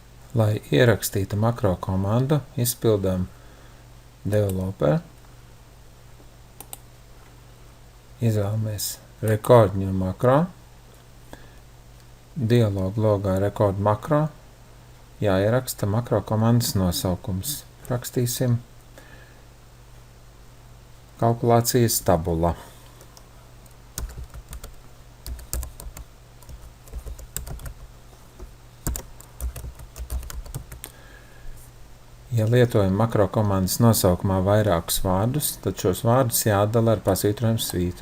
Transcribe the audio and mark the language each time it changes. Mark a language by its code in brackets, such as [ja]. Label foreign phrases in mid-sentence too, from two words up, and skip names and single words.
[lv] Lai ierakstītu makro komandu, izpildām developer, izvēlamies [en] record new makro, [lv] dialogu logā [en] record makro, [lv] jāieraksta makro komandas nosaukums. Rakstīsim kalkulācijas tabula. Ja lietojam makro komandas nosaukumā vairākus vārdus, tad šos vārdus jāatdala ar pasvītrojumu svītru.